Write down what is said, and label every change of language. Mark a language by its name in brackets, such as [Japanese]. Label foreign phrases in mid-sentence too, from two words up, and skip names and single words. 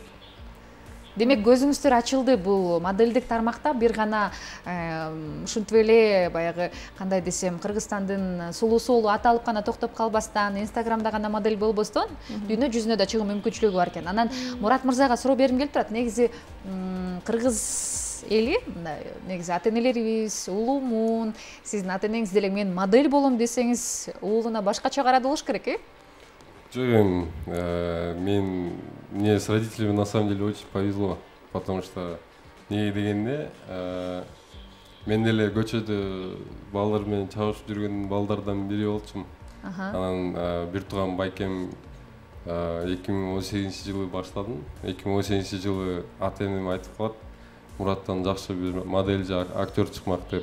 [Kyrgyz] Демек көзүңүздөр ачылды. Бул модельдик тармакта бир гана ушинтип эле баягы кандай десем, Кыргызстандын сулуусу аталып гана токтоп калбастан, Инстаграмда гана модель болбостон, дүйнө жүзүнө да чыгуу мүмкүнчүлүгү бар экен. Анан Мурат мырзага суроо бергим келип турат. Негизи кыргыз эли, негизи ата-энелерибиз, улуумун, сиздин ата-энеңиз деле мен модель болом десеңиз, уулуна башкача карады болуш керек, Жок, [Russian] мне с родителями на самом деле очень повезло, потому что [Kyrgyz] не дегенде мен деле көчөдө балдар менен чабышып жүргөн балдардан бири болчумун. Анан бир тууган байкем 2018-жылы баштадым. 2018-жылы ата-энем айтып калат, Мураттан жакшы бир модель же актер чыкмак деп.